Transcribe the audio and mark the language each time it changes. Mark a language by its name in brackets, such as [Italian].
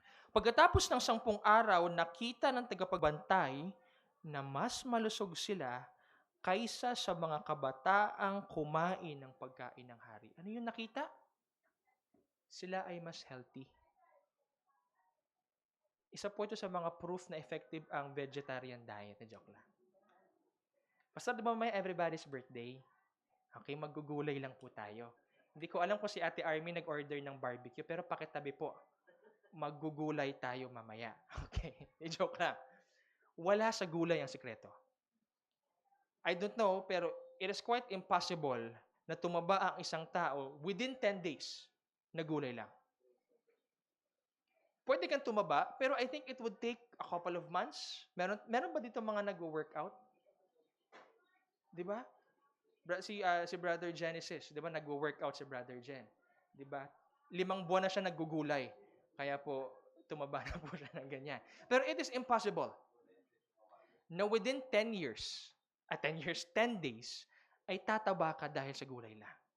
[Filipino] Pagkatapos ng 10 araw, nakita ng tagapagbantay na mas malusog sila kaysa sa mga kabataang kumain ng pagkain ng hari. Ano yung nakita? Sila ay mas healthy. Isa po ito sa mga proof na effective ang vegetarian diet. Joke lang. Basta diba may everybody's birthday? Okay, maggugulay lang po tayo. Hindi ko alam kung si Ate Army nag-order ng barbecue, pero pakitabi po. Maggugulay tayo mamaya. Okay, joke lang. Wala sa gulay ang sikreto. [English] I don't know, [Filipino] pero [English] it is quite impossible [Filipino] na tumaba ang isang tao [English] within 10 days [Filipino] na gulay lang. Pwede kang tumaba, pero [English] I think it would take a couple of months. [Filipino] Meron ba dito mga nag-workout? Di ba? Si Brother Genesis, di ba nag-workout si Brother Gen? Di ba? 5 buwan na siya naggugulay. Kaya po, tumaba na po siya ng ganyan. Pero [English] it is impossible [Filipino] na [English] within 10 years, 10 days, [Filipino] ay tataba ka dahil sa gulay lang.